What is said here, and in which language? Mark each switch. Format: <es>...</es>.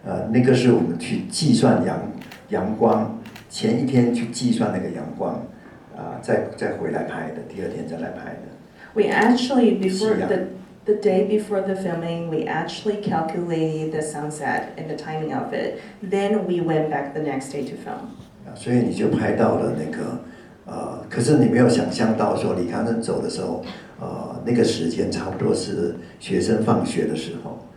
<zh>那个是我们去计算阳光，前一天去计算那个阳光，再回来拍的，第二天再来拍的。</zh> <en>We actually before the day before the filming, we actually calculated the sunset and the timing of it. Then we went back the next day to film.</en> <zh>所以你就拍到了那个可是你没有想象到说李康生走的时候，那个时间差不多是学生放学的时候。</zh>